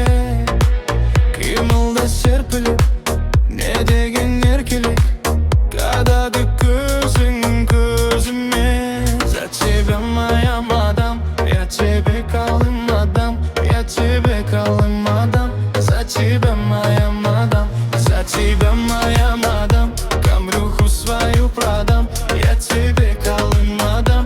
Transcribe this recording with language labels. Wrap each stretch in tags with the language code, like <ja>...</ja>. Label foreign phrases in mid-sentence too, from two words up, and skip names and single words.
<kk>Қимылда серпіліп, не деген еркелік, қадады көзің көзіме.</kk> <ru>За тебя, моя мадам, я тебе колым мадам. Я тебе колым мадам. За тебя, моя мадам, за тебя, моя мадам. Камрюху свою продам, я тебе колым мадам.</ru>